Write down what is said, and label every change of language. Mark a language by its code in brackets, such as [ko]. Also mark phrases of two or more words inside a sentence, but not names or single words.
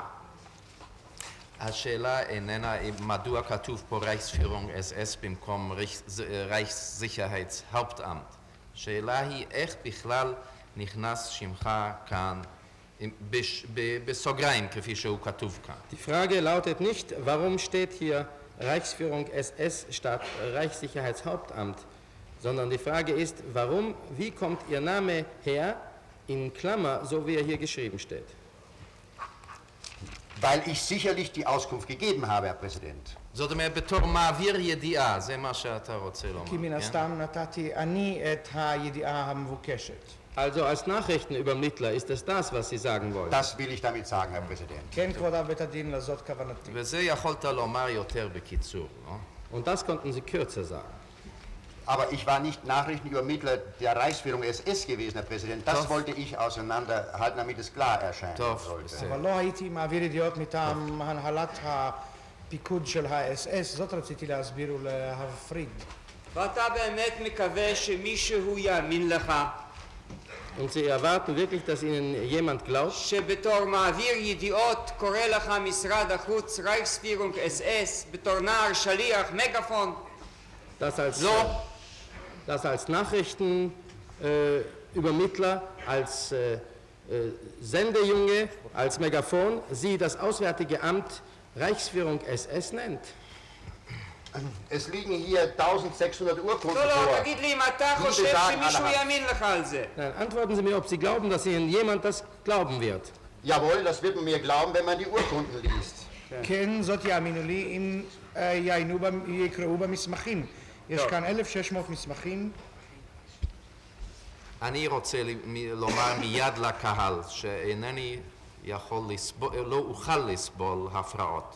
[he] השאלה איננה מדוע כתוב פה רייכספירונג אס-אס במקום רייכssicherheitshauptamt. השאלה היא איך בכלל נכנס שמך כאן בסוגריים כפי שהוא כתוב כאן. [de] Die Frage lautet nicht, warum steht hier Reichsführung SS statt Reichssicherheitshauptamt, sondern die Frage ist, wie kommt Ihr Name her, in Klammer, so wie er hier geschrieben steht? Weil ich sicherlich die Auskunft gegeben habe, Herr Präsident. [he] זאת אומרת, בתור מעביר ידיעה, זה מה שאתה רוצה לומר. כי מן הסתם נתתי אני את הידיעה המבוקשת. [de] Also als Nachrichtenübermittler ist es das, was Sie sagen wollen. Das will ich damit sagen, Herr Präsident. [he] כן, כבוד אב בית הדין, לזאת כוונתי. וזה יכולת לומר יותר בקיצור, לא? [de] Und das konnten Sie kürzer sagen. Aber ich war nicht Nachrichtenübermittler der Reichsführung SS gewesen, Herr Präsident. Das wollte ich auseinanderhalten, damit es klar erscheinen [he] טוב, [de] sollte. [he] בסדר. אבל לא הייתי מעביר ידיעות מטעם הנהלת הפיקוד של ה-SS, זאת רציתי להסביר ולהפריד. ואתה באמת מקווה שמישהו יאמין לך [de] Und Sie erwarten wirklich, dass Ihnen jemand glaubt, [he] שבתור מעביר ידיעות קורא לך משרד החוץ רייכספירונג אס-אס בתור נער שליח מגפון? [de] dass als Nachrichtenübermittler, als Sendejunge, als Megafon Sie das Auswärtige Amt Reichsführung SS nennt. Es liegen hier 1600 Urkunden [he] לא, [de] vor. [he] לא, תגיד לי אם אתה [de] Die [he] חושב [de] besagen [he] שמישהו [de] allerhand. [he] יאמין לך על זה. [de] Nein, antworten Sie mir, ob Sie glauben, dass Ihnen jemand das glauben wird. Jawohl, das wird man mir glauben, wenn man die Urkunden liest. [he] כן, זאת יאמינו לי אם יקראו במסמכים. יש כאן 1,600 מסמכים. אני רוצה לומר מיד לקהל שאינני יכול לסבול, לא אוכל לסבול הפרעות.